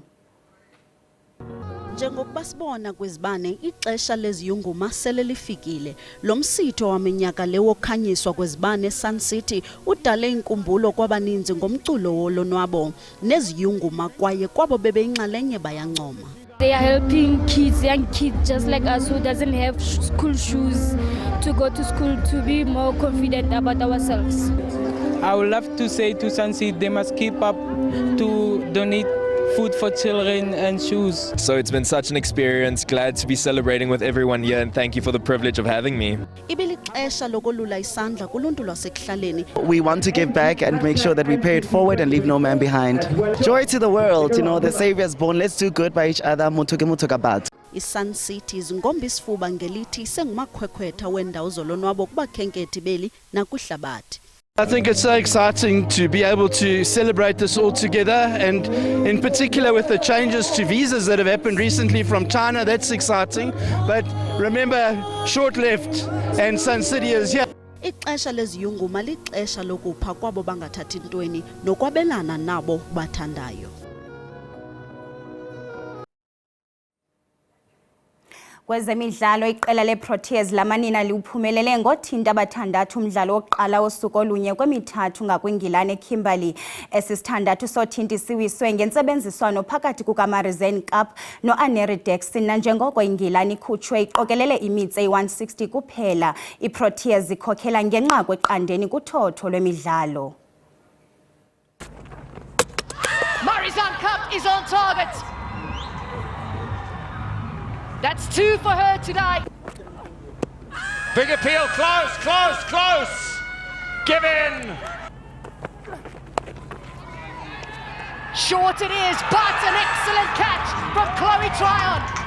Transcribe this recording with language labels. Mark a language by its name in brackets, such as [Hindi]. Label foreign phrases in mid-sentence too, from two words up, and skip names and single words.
[Xhosa] Njengokuba sibona kwezibane, ixesha leziyunguma sele lifikile. Lo msitho waminyaka le wokukhanyiswa kwezibane eSun City udale inkumbulo kwabaninzi ngomculo wolonwabo neziyunguma kwaye kwabo bebeyinxalenye bayancoma. [English] They are helping kids, young kids just like us who doesn't have school shoes to go to school, to be more confident about ourselves. I would love to say to Sun City they must keep up to donate food for children and shoes. So it's been such an experience, glad to be celebrating with everyone here, and thank you for the privilege of having me. We want to give back and make sure that we pay it forward and leave no man behind. Joy to the world, you know, the Savior's born, let's do good by each other. [Xhosa] iSun City zingomba isifuba ngelithi sengumakhwekhwetha wendawo zolonwabo kubakhenkethi beli nakuhlabathi. [English] I think it's so exciting to be able to celebrate this all together, and in particular with the changes to visas that have happened recently from China, that's exciting. But remember, short left and Sun City is here. [Xhosa] Ixesha leziyunguma lixesha lokupha kwabo bangathathi ntweni nokwabelana nabo bathandayo. Kwezemidlalo iqela leProteas lamanina liuphumelele ngothinta abathandathu umdlalo wokuqala wosuku olunye kwemithathu ngakwingilane Kimberley. Esisithandathu sothinta siwiswe ngentsebenziswano phakathi kukaMarizen Cup noAneri Dexon nanjengoko ingilane ikhutshwe iqokelele imitse 160 kuphela. iProteas zikhokhela ngenxa kweqandeni kuthotho lwemidlalo. [English] Marizen Cup is on target. That's 2 for her today. Big appeal, close. Give in. Short it is, but an excellent catch from Chloe Tryon.